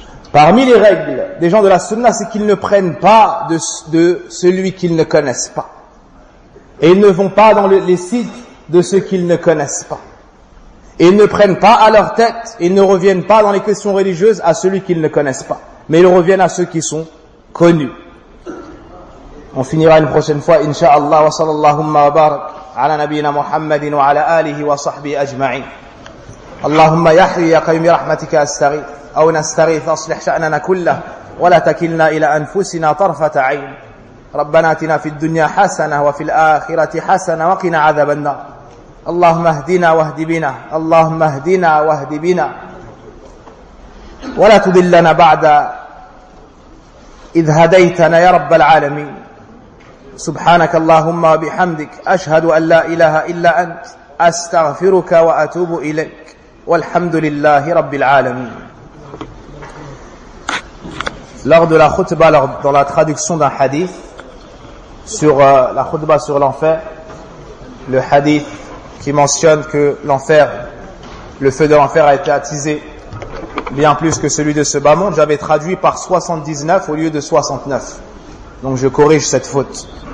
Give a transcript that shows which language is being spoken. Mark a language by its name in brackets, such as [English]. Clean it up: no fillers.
[French] Parmi les règles des gens de la sunna, c'est qu'ils ne prennent pas de celui qu'ils ne connaissent pas. Et ils ne vont pas dans les sites de ceux qu'ils ne connaissent pas. Ils ne prennent pas à leur tête, ils ne reviennent pas dans les questions religieuses à celui qu'ils ne connaissent pas. Mais ils reviennent à ceux qui sont connus. On finira une prochaine fois, [Arabic] incha'Allah wa sallallahumma wa barak. على نبينا محمد وعلى آله وصحبه أجمعين اللهم يحيي يا قيوم رحمتك أستغيث أو نستغيث أصلح شأننا كله ولا تكلنا إلى أنفسنا طرفة عين ربنا آتنا في الدنيا حسنة وفي الآخرة حسنة وقنا عذاب النار اللهم اهدنا واهد بنا اللهم اهدنا واهد بنا ولا تضلنا بعد إذ هديتنا يا رب العالمين سبحانك اللهم وبحمدك أشهد أن لا إله إلا أنت أستغفرك وأتوب إليك والحمد لله رب العالمين. [French] Lors de la khutba, dans la traduction d'un hadith sur la khutba sur l'enfer, le hadith qui mentionne que l'enfer, le feu de l'enfer a été attisé bien plus que celui de ce bas monde. J'avais traduit par 79 au lieu de 69. Donc je corrige cette faute.